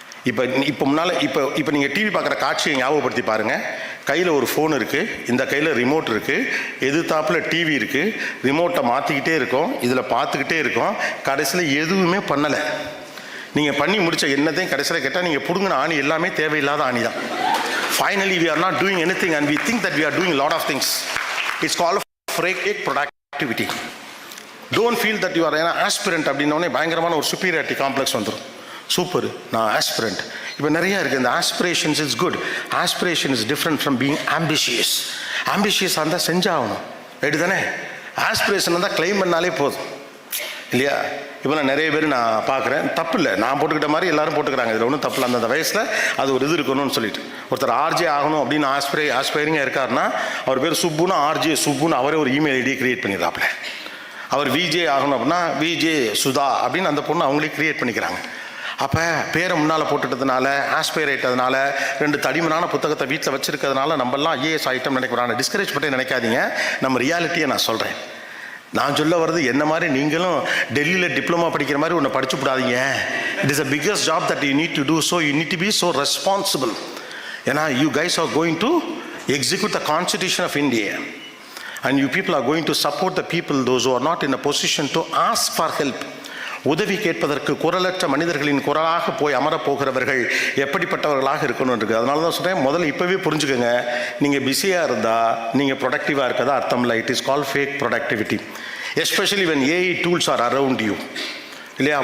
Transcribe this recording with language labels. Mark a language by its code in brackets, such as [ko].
[ta] இப்போ முன்னால் இப்போ நீங்கள் டிவி பார்க்குற காட்சியை ஞாபகப்படுத்தி பாருங்கள். கையில் ஒரு ஃபோன் இருக்குது, இந்த கையில் ரிமோட் இருக்குது, எதிர்த்தாப்பில் டிவி இருக்குது, ரிமோட்டை மாற்றிக்கிட்டே இருக்கோம், இதில் பார்த்துக்கிட்டே இருக்கோம். கடைசியில் எதுவுமே பண்ணலை. நீங்கள் பண்ணி முடித்த என்னத்தையும் கடைசியில் கேட்டால் நீங்கள் பிடுங்கின ஆணி எல்லாமே தேவையில்லாத ஆணி தான். [en] Finally we are not doing anything and we think that we are doing a lot of things. It's called fake productivity. Don't feel that you are an aspirant [ta] அப்படின்னோடனே பயங்கரமான ஒரு [en] superiority complex [ta] வந்துடும். சூப்பர், நான் aspirant. இப்போ நிறையா இருக்குது. இந்த [en] Aspirations is good. Aspiration is different from being ambitious. [ta] ஆம்பிஷியஸாக இருந்தால் செஞ்சாகணும், ரைட்டு தானே? ஆஸ்பிரேஷன் இருந்தால் கிளைம் பண்ணாலே போதும் இல்லையா? இப்போ நான் நிறைய பேர் நான் பார்க்குறேன், தப்பு இல்லை, நான் போட்டுக்கிட்ட மாதிரி எல்லாரும் போட்டுக்கிறாங்க, இதில் ஒன்றும் தப்பு இல்லை. அந்த வயசில் அது ஒரு இது இருக்கணும்னு சொல்லிட்டு ஒருத்தர் ஆர்ஜே ஆகணும் அப்படின்னு ஆஸ்பைரிங்காக இருக்காருன்னா அவர் பேர் சுப்புன்னு ஆர்ஜே சுப்புன்னு அவரே ஒரு இமெயில் ஐடியை கிரியேட் பண்ணிடுறாப்புல. அவர் விஜே ஆகணும் அப்படின்னா விஜே சுதா அப்படின்னு அந்த பொண்ணு அவங்களே கிரியேட் பண்ணிக்கிறாங்க. அப்போ பேரை முன்னால் போட்டுட்டதுனால, ஆஸ்பயர் ஆகிட்டதுனால, 2 தடிமனான புத்தகத்தை வீட்டில் வச்சுருக்கிறதுனால நம்மளாம் ஐஏஎஸ் ஐட்டம் நினைக்கிறாங்க. டிஸ்கரேஜ் பண்ணி நினைக்காதீங்க, நம்ம ரியாலிட்டியை நான் சொல்கிறேன். நான் சொல்ல வர்றது என்ன மாதிரி நீங்களும் டெல்லியில் டிப்ளமா படிக்கிற மாதிரி ஒன்று படிச்சு விடாதீங்க. [en] It is a biggest job that you need to do. So you need to be so responsible. [ta] ஏன்னா [en] You guys are going to execute the constitution of India and you people are going to support the people those who are not in a position to ask for help. [ta] உதவி கேட்பதற்கு குரலற்ற மனிதர்களின் குரலாக போய் அமரப்போகிறவர்கள் எப்படிப்பட்டவர்களாக இருக்கணும் இருக்குது. அதனால தான் சொல்கிறேன், முதல்ல இப்போவே புரிஞ்சுக்கோங்க, நீங்கள் பிஸியாக இருந்தால் நீங்கள் ப்ரொடக்டிவாக இருக்கதா அர்த்தம் இல்லை. [en] It is call fake productivity. Especially when AI tools are around you [ta] இல்லையா?